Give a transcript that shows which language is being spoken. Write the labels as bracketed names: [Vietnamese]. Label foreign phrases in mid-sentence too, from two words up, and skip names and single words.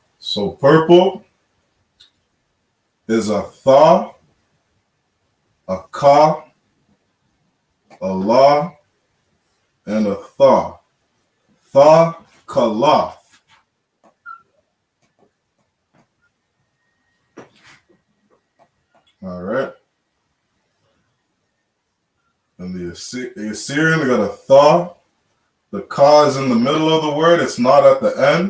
[English] So purple is a tha, a ka, a la, and a tha. Tha, kala. All right. And the Assyrian, we got a tha. The ka is in the middle of the word. It's not at the end.